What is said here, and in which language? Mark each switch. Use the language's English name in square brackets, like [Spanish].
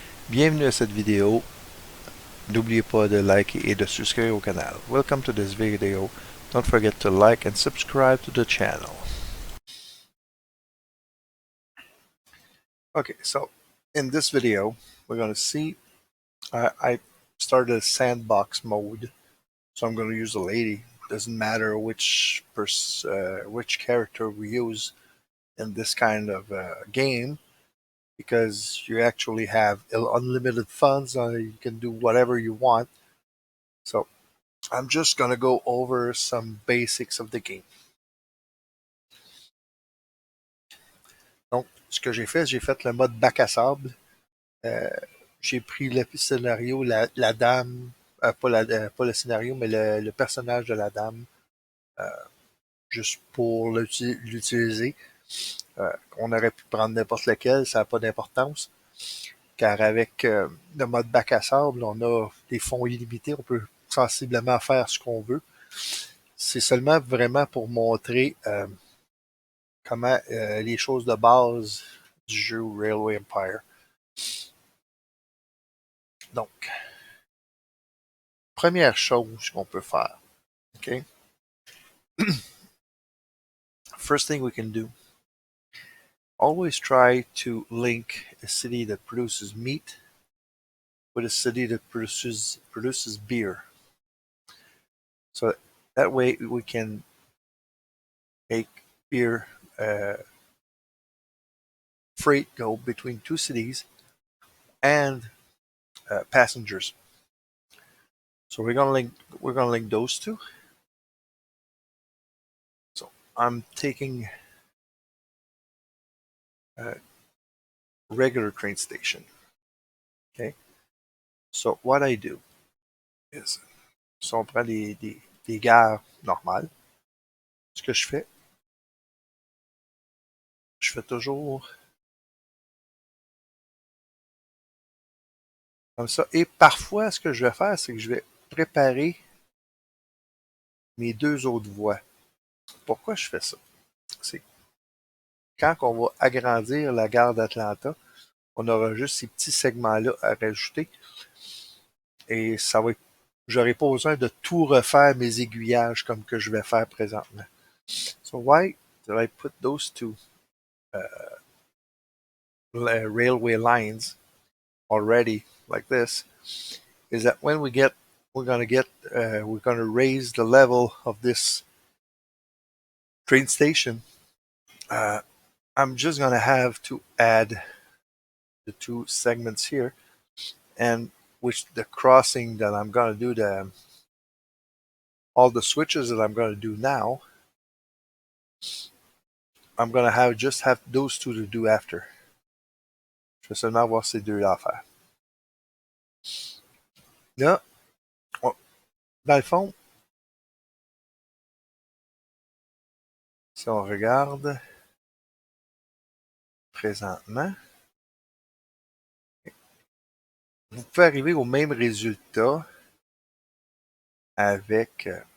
[French] Bienvenue à cette vidéo. N'oubliez pas de liker et de subscrire au canal. [English] Welcome to this video. Don't forget to like and subscribe to the channel. Okay, so in this video, we're going to see, I started a sandbox mode, so I'm going to use a lady. Doesn't matter which character we use in this kind of game, because you actually have unlimited funds. You can do whatever you want. So I'm just going to go over some basics of the game. [French] Donc, ce que j'ai fait le mode bac à sable. Euh, j'ai pris le scénario, la dame, pas le scénario, mais le personnage de la dame, euh, juste pour l'utiliser. On aurait pu prendre n'importe lequel, ça n'a pas d'importance. Car avec le mode bac à sable, on a des fonds illimités, on peut sensiblement faire ce qu'on veut. C'est seulement vraiment pour montrer comment les choses de base du jeu Railway Empire. Donc, première chose qu'on peut faire, okay? [English] First thing we can do, always try to link a city that produces meat with a city that produces beer. So that way we can make beer freight go between two cities and passengers. So we're gonna link those two. So I'm taking a regular train station. Okay. So what I do is, [French] si on prend des gares normales, ce que je fais toujours comme ça. Et parfois, ce que je vais faire, c'est que je vais préparer mes deux autres voies. Pourquoi je fais ça? C'est quand on va agrandir la gare d'Atlanta, on aura juste ces petits segments-là à rajouter. Et ça va être, j'aurai pas besoin de tout refaire mes aiguillages comme que je vais faire présentement. [English] So why did I put those two railway lines already like this? Is that when we're going to raise the level of this train station. I'm just going to have to add the two segments here, and which the crossing that I'm going to do, all the switches that I'm going to do now, I'm going to just have those two to do after. [French] Je vais seulement avoir ces deux-là à faire. Là, dans le fond, si on regarde présentement, vous pouvez arriver au même résultat avec...